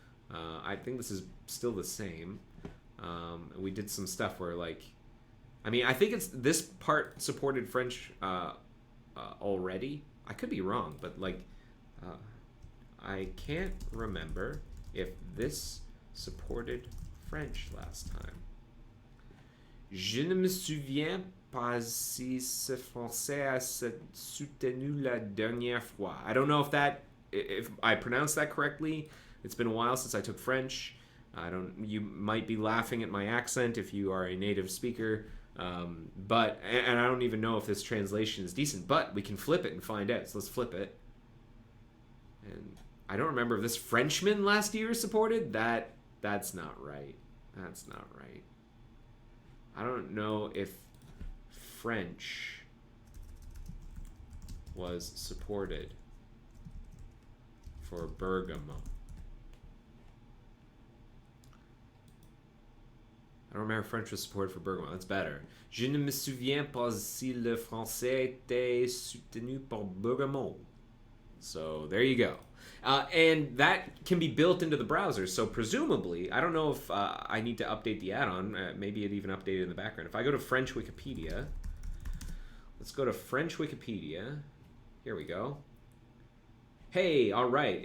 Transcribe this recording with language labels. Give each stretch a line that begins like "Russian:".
English: I think this is still the same. We did some stuff where I think it's this part supported French already. I could be wrong, but I can't remember if this supported French last time.
French: Je ne me souviens pas si ce français a soutenu la dernière fois.
English: I don't know if I pronounced that correctly. It's been a while since I took French. You might be laughing at my accent if you are a native speaker. But I don't even know if this translation is decent, but we can flip it and find out. So let's flip it. And I don't remember if this Frenchman last year supported that. That's not right. That's not right. I don't know if French was supported for Bergamo. I don't remember if French was supported for Bergamo. That's better.
French: Je ne me souviens pas si le français était soutenu par Bergamo.
English: So there you go. And that can be built into the browser. So presumably, I don't know if I need to update the add-on. Maybe it even updated in the background. If I go to French Wikipedia, let's go to French Wikipedia. Here we go. Hey, all right.